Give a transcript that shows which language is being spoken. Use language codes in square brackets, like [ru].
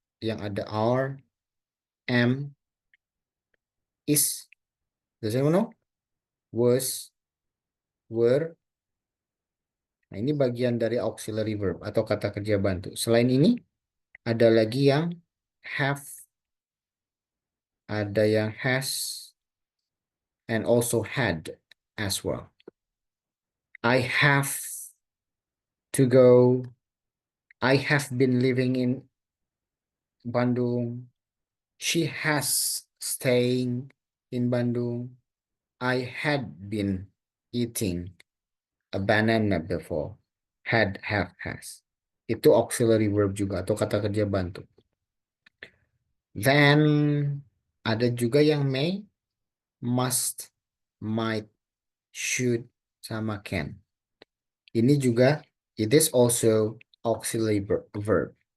[id] Yang ada [en] are, am, is. Does anyone know? Was, were. [id] Nah, ini bagian dari auxiliary verb atau kata kerja bantu. Selain ini, ada lagi yang have, ada yang has, [en] and also had as well. I have to go. I have been living in Bandung. She has staying in Bandung. I had been eating a banana before. Had, have, has. [id] Itu auxiliary verb juga atau kata kerja bantu. [en] Then [id] ada juga yang may, must, might, should, sama can. Ini juga, [en] it is also auxiliary verb.